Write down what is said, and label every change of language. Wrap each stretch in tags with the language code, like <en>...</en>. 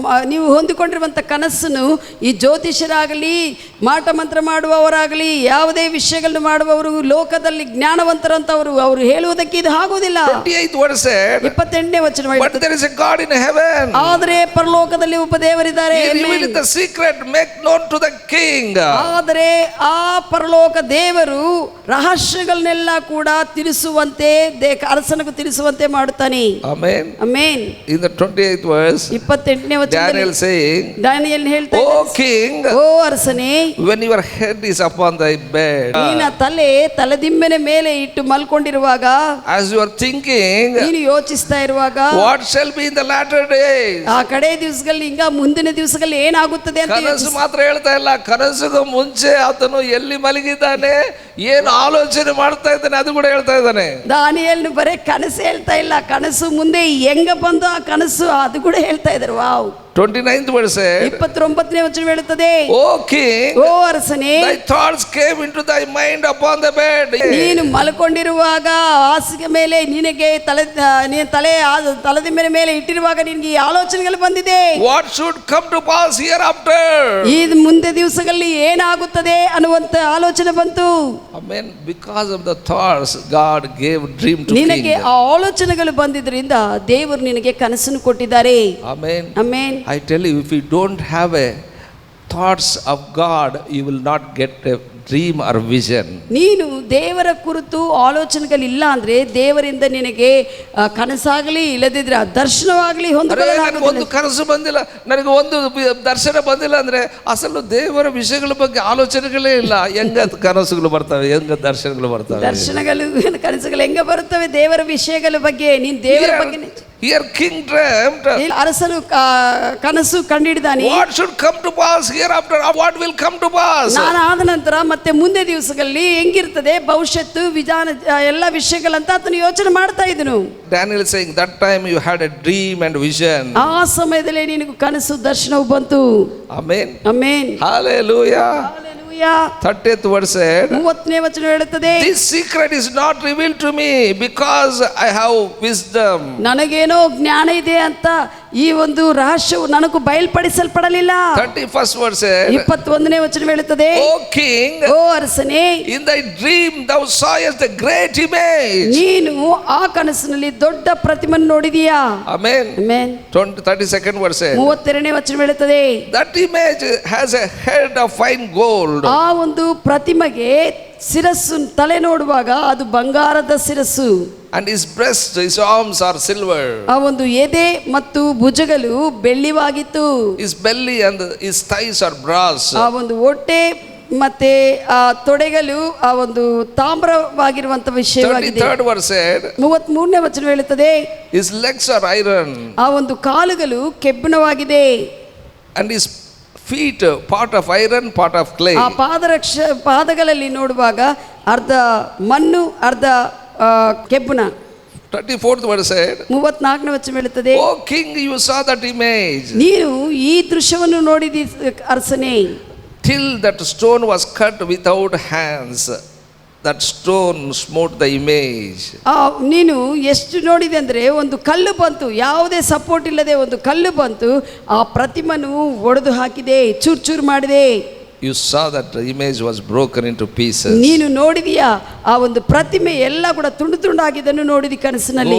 <kn>ನೀವು ಹೊಂದಿಕೊಂಡಿರುವಂತ ಕನಸನ್ನು ಈ ಜ್ಯೋತಿಷರಾಗಲಿ, ಮಾಟ ಮಂತ್ರ ಮಾಡುವವರಾಗಲಿ, ಯಾವುದೇ ವಿಷಯಗಳನ್ನು ಮಾಡುವವರು, ಲೋಕದಲ್ಲಿ ಜ್ಞಾನವಂತರಂತವರು, ಅವರು ಹೇಳುವುದಕ್ಕೆ ಇದು ಆಗುವುದಿಲ್ಲ. 28ನೇ ವಚನ,</kn> <en>but there is a God in heaven.</en> <kn>ಆದರೆ ಪರಲೋಕದಲ್ಲಿ ಒಬ್ಬ ದೇವರಿದ್ದಾರೆ.</kn> <en>He revealed the secret, make known to the king.</en> <kn>ಆದರೆ ಆ ಪರಲೋಕ ದೇವರು ರಹಸ್ಯಗಳನ್ನೆಲ್ಲ ಕೂಡ ತಿಳಿಸುವಂತೆ, ಅರಸನಿಗೆ ತಿಳಿಸುವಂತೆ ಮಾಡುತ್ತಾನೆ.</kn> <en>Amen. Amen. In the 28th verse,</en> <kn>28ನೇ ವಚನದಲ್ಲಿ</kn> <en>Daniel saying,</en> <kn>ದಾನಿಯೇಲ್ ಹೇಳ್ತಾನೆ,</kn> <en>O king,</en> <kn>ಓ ಅರಸನೇ,</kn> <en>when your head is upon thy bed,</en> <kn>ನಿನ್ನ ತಲೆದಿಂಬಿನ ಮೇಲೆ ಇಟ್ಟು ಮಲ್ಕೊಂಡಿರುವಾಗ,</kn> <en>as you are thinking,</en> <kn>ನೀನು ಯೋಚಿಸ್ತಾ ಇರುವಾಗ,</kn> <en>what shall be in the latter days,</en> <kn>ಆ ಕಡೆ ದಿವಸಗಳಲ್ಲಿ, ಹಿಂಗ ಮುಂದಿನ ದಿವಸಗಳಲ್ಲಿ ಏನಾಗುತ್ತದೆ ಅಂತ. ಕನಸು ಮಾತ್ರ ಹೇಳ್ತಾ ಇಲ್ಲ, ಕನಸಿಗೂ ಮುಂಚೆ ಆತನು ಎಲ್ಲಿ ಮಲಗಿದ್ದಾನೆ, ಏನು ಆಲೋಚನೆ ಮಾಡ್ತಾ ಇದ್ದಾನೆ ಅದು ಕೂಡ ಹೇಳ್ತಾ ಇದ್ದಾನೆ. ದಾನಿಯೇಲನು ಬರೇ ಕನಸು ಹೇಳ್ತಾ ಇಲ್ಲ, ಕನಸು ಮುಂದೆ ಹೆಂಗ ಬಂದು ಆ ಕನಸು ಅದು ಕೂಡ ಹೇಳ್ತಾ ಇದ್ದಾರೆ. ವಾವ್.</kn> <en>29th verse said,</en> <kn>29ನೇ ವಚನ ಹೇಳುತ್ತದೆ,</kn> <en>O king,</en> <kn>ಓ ಅರಸನೇ,</kn> <en>thy thoughts came into thy mind upon the bed.</en> <kn>ನೀನು ಮಲ್ಕೊಂಡಿರುವಾಗ ಹಾಸಿಗೆ ಮೇಲೆ ನಿನಗೆ ತಲೆದ ಮೇಲೆ ಇಟ್ಟಿರುವಾಗ ನಿನಗೆ ಈ ಆಲೋಚನೆಗಳು ಬಂದಿದೆ.</kn> <en>What should come to pass hereafter?</en> <kn>ಈ ಮುಂದೆ ದಿವಸಗಳಲ್ಲಿ ಏನಾಗುತ್ತದೆ ಅನ್ನುವಂತ ಆಲೋಚನೆ ಬಂತು.</kn> <en>Amen. Because of the thoughts, God gave dream to</en> <kn>ನಿನಗೆ</kn> <en>king.</en> <kn>ಆ ಆಲೋಚನೆಗಳು ಬಂದಿದ್ರಿಂದ ದೇವರು ನಿನಗೆ ಕನಸನ್ನು ಕೊಟ್ಟಿದ್ದಾರೆ.</kn> <en>Amen.</en> <kn>Amen.</kn> <en>I tell you, if you don't have a thoughts of God, you will not get a dream or vision.</en> <kn>ನೀನು ದೇವರ ಕುರಿತು ಆಲೋಚನೆಗಳಿಲ್ಲ ಅಂದ್ರೆ ದೇವರಿಂದ ನಿನಗೆ ಕನಸಾಗಲಿ ಇಲ್ಲದಿದ್ರೆ ದರ್ಶನವಾಗಲಿ ನನಗೆ ಒಂದು ಕನಸು ಬಂದಿಲ್ಲ, ನನಗೆ ಒಂದು ದರ್ಶನ ಬಂದಿಲ್ಲ ಅಂದ್ರೆ ಅಸಲು ದೇವರ ವಿಷಯಗಳ ಬಗ್ಗೆ ಆಲೋಚನೆಗಳೇ ಇಲ್ಲ. ಹೆಂಗ ಕನಸುಗಳು ಬರ್ತವೆ, ಹೆಂಗ ದರ್ಶನಗಳು ಬರ್ತವೆ? ದರ್ಶನಗಳು ಕನಸುಗಳು ಹೆಂಗ ಬರುತ್ತವೆ? ದೇವರ ವಿಷಯಗಳ ಬಗ್ಗೆ ನೀನು ದೇವರ ಬಗ್ಗೆ.</kn> <en>Here king dreamt.</en> <kn>ಅರಸನು ಕನಸು ಕಂಡಿದ್ದಾನೆ.</kn> <en>What should come to pass hereafter? What will come to pass?</en> <kn>ನಾನು ಆದ ನಂತರ ಮತ್ತೆ ಮುಂದೆ ದಿವಸಗಳಲ್ಲಿ ಹೆಂಗಿರ್ತದೆ ಭವಿಷ್ಯತ್ತು ವಿಧಾನ ಎಲ್ಲ ವಿಷಯಗಳಂತ ಆತನು ಯೋಚನೆ ಮಾಡ್ತಾ ಇದ್ದನು.</kn> <en>Daniel is saying that time you had a dream and vision.</en> <kn>ಆ ಸಮಯದಲ್ಲಿ ನಿನಗೆ ಕನಸು ದರ್ಶನವು ಬಂತು.</kn> <en>Amen.</en> <kn>Amen.</kn> <en>Hallelujah. 30th verse said,</en> <kn>30ನೇ ವಚನ ಹೇಳುತ್ತದೆ,</kn> <en>this secret is not revealed to me because I have wisdom.</en> <kn>ನನಗೇನೋ ಜ್ಞಾನ ಇದೆ ಅಂತ ಈ ಒಂದು ರಹಸ್ಯವು ನನಗೂ ಬಯಲ್ಪಡಿಸಲ್ಪಡಲಿಲ್ಲ.</kn> <en>31st verse said,</en> <kn>21ನೇ ವಚನ ಹೇಳುತ್ತದೆ,</kn> <en>O king,</en> <kn>ಓ ಅರಸನೇ,</kn> <en>in thy dream thou sawest a great image.</en> <kn>ನೀನು ಆ ಕನಸಿನಲ್ಲಿ ದೊಡ್ಡ ಪ್ರತಿಮೆಯನ್ನು ನೋಡಿದೀಯಾ.</kn> <en>Amen.</en> <kn>Amen.</kn> <en>32nd verse said,</en> <kn>32ನೇ ವಚನ ಹೇಳುತ್ತದೆ,</kn> <en>that image has a head of fine gold.</en> <kn>ಆ ಒಂದು ಪ್ರತಿಮೆಗೆ ಶಿರಸ್ಸು ತಲೆ ನೋಡುವಾಗ ಅದು ಬಂಗಾರದ ಶಿರಸ್ಸು.</kn> <en>And his breast, his arms are silver.</en> <kn>ಆ ಒಂದು ಎದೆ ಮತ್ತು ಭುಜಗಳು ಬೆಳ್ಳಿವಾಗಿತ್ತು.</kn> <en>His belly and his thighs are brass.</en> <kn>ಆ ಒಂದು ಹೊಟ್ಟೆ ಮತ್ತೆ ಆ ತೊಡೆಗಳು ಆ ಒಂದು ತಾಮ್ರವಾಗಿರುವಂತ ವಿಷಯವಾಗಿದೆ.</kn> <en>33rd verse said,</en> <kn>33ನೇ ವಚನ ಹೇಳುತ್ತದೆ,</kn> <en>his legs are iron.</en> <kn>ಆ ಒಂದು ಕಾಲುಗಳು ಕೆಬ್ಬಿಣವಾಗಿದೆ.</kn> <en>And his feet part of iron, part of clay.</en> <kn>ಆ ಪಾದಗಳಲ್ಲಿ ನೋಡುವಾಗ ಅರ್ಧ ಮಣ್ಣು ಅರ್ಧ ಕೆಬ್ಬಿಣ.</kn> <en>34th verse said,</en> <kn>34ನೇ ವಚನ ಹೇಳುತ್ತದೆ,</kn> <en>O king, you saw that image.</en> <kn>ನೀನು ಈ ದೃಶ್ಯವನ್ನು ನೋಡಿದಿ ಅರಸನೇ.</kn> <en>Till that stone was cut without hands, that stone smote the image.</en> <kn>ನೀನು ಎಷ್ಟು ನೋಡಿದೆ ಅಂದ್ರೆ ಒಂದು ಕಲ್ಲು ಬಂತು, ಯಾವುದೇ ಸಪೋರ್ಟ್ ಇಲ್ಲದೆ ಒಂದು ಕಲ್ಲು ಬಂತು, ಆ ಪ್ರತಿಮೆಯನ್ನು ಒಡೆದು ಹಾಕಿದೆ, ಚೂರ್ ಚೂರ್ ಮಾಡಿದೆ.</kn> <en>You saw that the image was broken into pieces.</en> <kn>ನೀನು ನೋಡಿದೀಯಾ ಆ ಒಂದು ಪ್ರತಿಮೆ ಎಲ್ಲ ಕೂಡ ತುಂಡು ತುಂಡಾಗಿದ್ದನ್ನು ನೋಡಿದಿ ಕನಸಿನಲ್ಲಿ.</kn>